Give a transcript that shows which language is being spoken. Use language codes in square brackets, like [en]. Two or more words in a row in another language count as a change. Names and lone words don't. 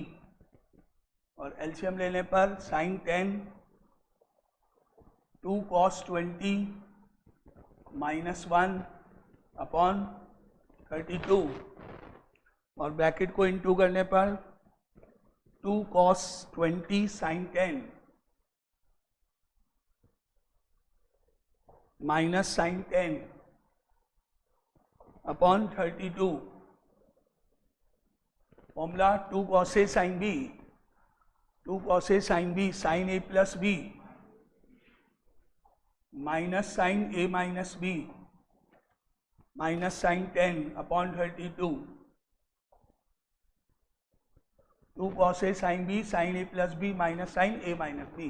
[hi] और एलसीएम लेने पर [en] sine 10 2 cos 20 minus 1 upon 32 [hi] और ब्रैकेट को इंटू करने पर [en] 2 cos 20 sin 10 minus sin 10 upon 32. formula 2 cos A sin B, 2 cos A sin B sin A plus B minus sin A minus B minus sin 10 upon 32. 2 cos A sin B sin A plus B minus sin A minus B.